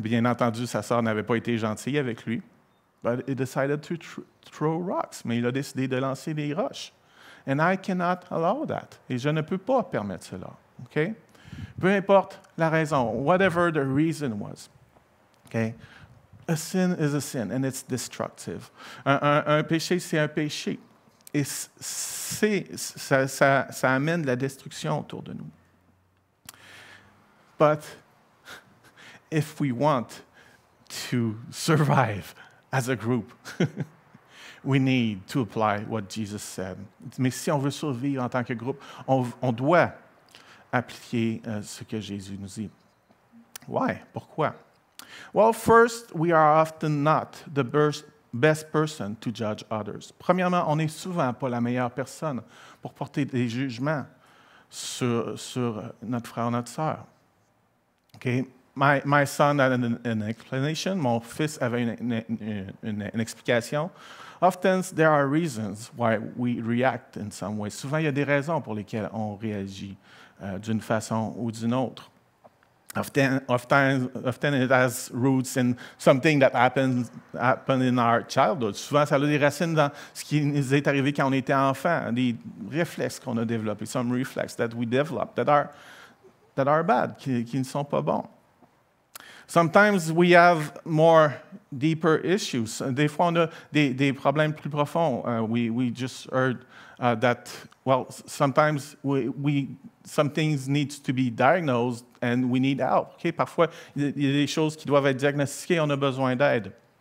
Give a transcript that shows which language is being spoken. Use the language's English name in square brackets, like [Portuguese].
[French] Bien entendu, sa sœur n'avait pas été gentille avec lui. [English] But he decided to throw rocks. [French] Mais il a décidé de lancer des roches. [English] And I cannot allow that. [French] Et je ne peux pas permettre cela. [English] Okay? [French] Peu importe la raison, [English] whatever the reason was. Okay? A sin is a sin, and it's destructive. [French] Un péché, c'est un péché. Et ça amène de la destruction autour de nous. [English] But if we want to survive as a group, we need to apply what Jesus said. [French] Mais si on veut survivre en tant que groupe, on doit appliquer ce que Jésus nous dit. [English] Why? [French] Pourquoi? [English] Well, first, we are often not the best person to judge others. [French] Premièrement, on n'est souvent pas la meilleure personne pour porter des jugements sur notre frère ou notre sœur. [English] Okay? My son had an explanation. [French] Mon fils avait une explication. [English] Often, there are reasons why we react in some way. [French] Souvent, il y a des raisons pour lesquelles on réagit d'une façon ou d'une autre. [English] Often it has roots in something that happened in our childhood. [French] Souvent, ça a des racines dans ce qui nous est arrivé quand on était enfant, des réflexes qu'on a développés, [English] some reflexes that we developed that are bad, [French] qui ne sont pas bons. [English] Sometimes we have more deeper issues. [French] Des fois, on a des problèmes plus profonds. [English] We just heard that, well, sometimes some things need to be diagnosed and we need help. Okay? [French] Parfois, il y a des choses qui doivent être diagnostiquées, on a besoin d'aide.